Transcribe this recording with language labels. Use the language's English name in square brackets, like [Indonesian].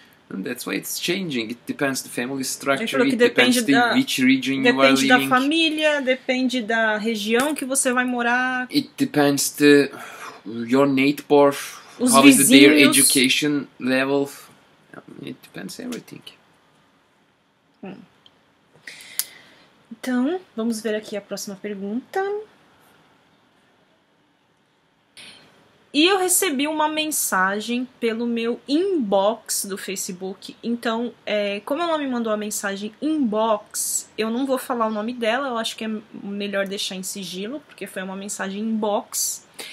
[English] And that's why it's changing. It depends the family structure, it depends which region you are living. [Portuguese] Depende da família, depende da região que você vai morar. [English] It depends your neighbor, how [Portuguese] vizinhos. [English] is their education level. It depends everything. [Portuguese] Então, vamos ver aqui a próxima pergunta. E eu recebi uma mensagem pelo meu inbox do Facebook. Então, como ela me mandou a mensagem inbox, eu não vou falar o nome dela, eu acho que é melhor deixar em sigilo, porque foi uma mensagem inbox.